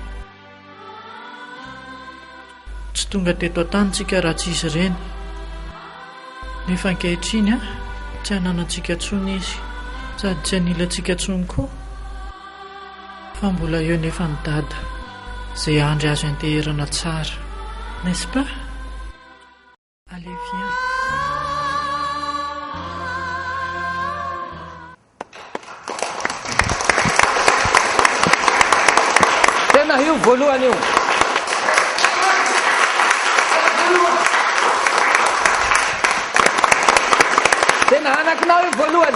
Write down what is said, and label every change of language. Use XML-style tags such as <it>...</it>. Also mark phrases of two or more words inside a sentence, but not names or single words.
<mg>Tsy tonga teto an-tanitsika raha tsy izy ireny. Nefa ankehitriny tsy hananantsika tsony izy, sady tsy anilantsika tsony koa. Fa mbola eo nefa ny dada izay andry azo anteherana tsara,</mg> <fr>n'est-ce pas? Allez, viens.</fr> <mg>Tena io voalohany io. Tena anakinao io voalohany.</mg>